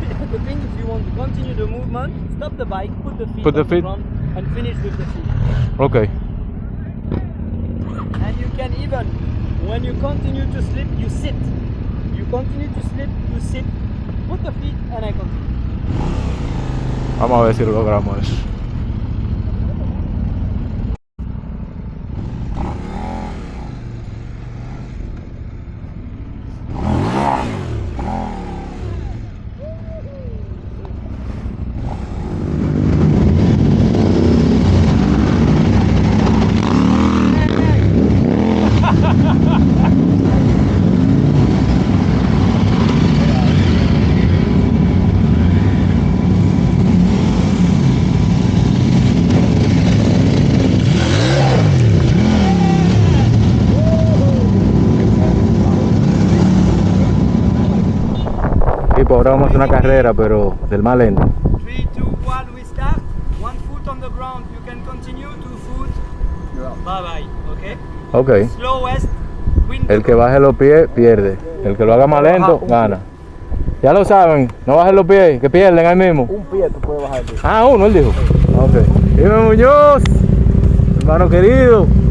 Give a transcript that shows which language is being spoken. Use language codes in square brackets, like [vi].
[en] The thing, if you want to continue the movement, stop the bike, put the feet Put the on feet. the ground and finish with the feet. Ok. And you can even, when you continue to slip, you sit. You continue to slip, you sit. Put the feet and I continue. [es] Vamos a ver si lo logramos eso. Ahora vamos a hacer una carrera, pero del más lento. [en] 3, 2, 1, we start. 1 foot on the ground, you can continue. 2 foot, Bye bye, okay? Ok. Slowest wind. [es] El que baje los pies pierde. El que lo haga más lento gana. Ya lo saben, no bajen los pies, que pierden ahí mismo. Un pie tú puedes bajar. Ah, uno, él dijo. Ok. Dime Muñoz, hermano querido.